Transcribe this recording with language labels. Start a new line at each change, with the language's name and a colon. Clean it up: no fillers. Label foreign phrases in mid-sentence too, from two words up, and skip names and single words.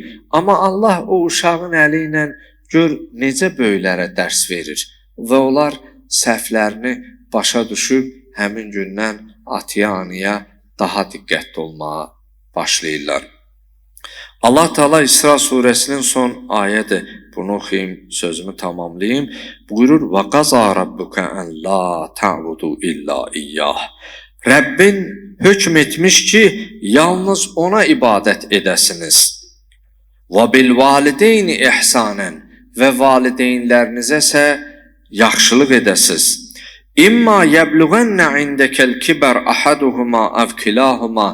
Azerbaijani: Amma Allah o uşağın əli ilə gör necə böyüklərə dərs verir və onlar səhvlərini başa düşüb həmin gündən atıya, anıya daha diqqətli olmağa başlayırlar. Allah Teala İsra surəsinin son ayədir. Bunu oxuyayım, sözümü tamamlayayım.
Arabic: Buyurur: "وقضى ربك ألا تعبدوا إلا إياه."
Azerbaijani: Rəbbin hökm etmiş ki, yalnız ona ibadət edəsiniz.
Arabic: "وبالوالدين إحسانا"
Azerbaijani: və valideynlərinizə isə yaxşılıq edəsiniz.
Arabic: إما يبلغن عندك الكبر أحدهما أو كلاهما.